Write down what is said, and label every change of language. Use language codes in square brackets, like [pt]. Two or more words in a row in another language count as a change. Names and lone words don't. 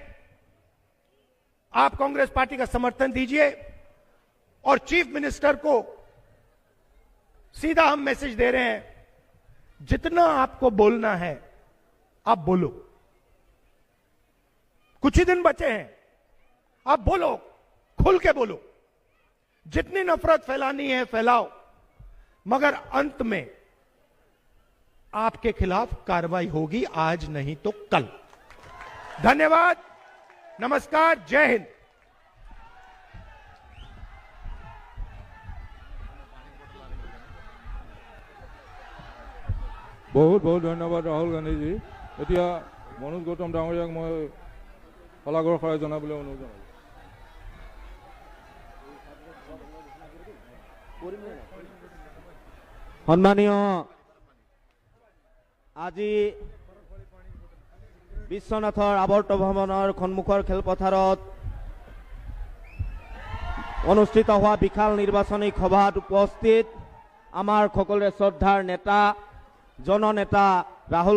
[hi] आप कांग्रेस पार्टी का समर्थन दीजिए और [en] chief minister [hi] को सीधा हम मैसेज दे रहे हैं, जितना आपको बोलना है आप बोलो, कुछ ही दिन बचे हैं, आप बोलो, खुल के बोलो, जितनी नफरत फैलानी है फैलाओ, मगर अंत में आपके खिलाफ कार्रवाई होगी, आज नहीं तो कल। धन्यवाद, नमस्कार, जय हिंद। बहुत बहुत धन्यवाद राहुल गांधी जी। [as] এতিয়া মনোজ গৌতম ডাঙৰীয়াক মই শলাগৰ শৰাই জনাবলৈ অনুৰোধ জনাইছোঁ। সন্মানীয় আজি বিশ্বনাথৰ আৱৰ্ত ভ্ৰমণৰ সন্মুখৰ খেলপথাৰত অনুষ্ঠিত হোৱা বিশাল নিৰ্বাচনী সভাত উপস্থিত আমাৰ সকলোৰে শ্ৰদ্ধাৰ নেতা জননেতা ৰাহুল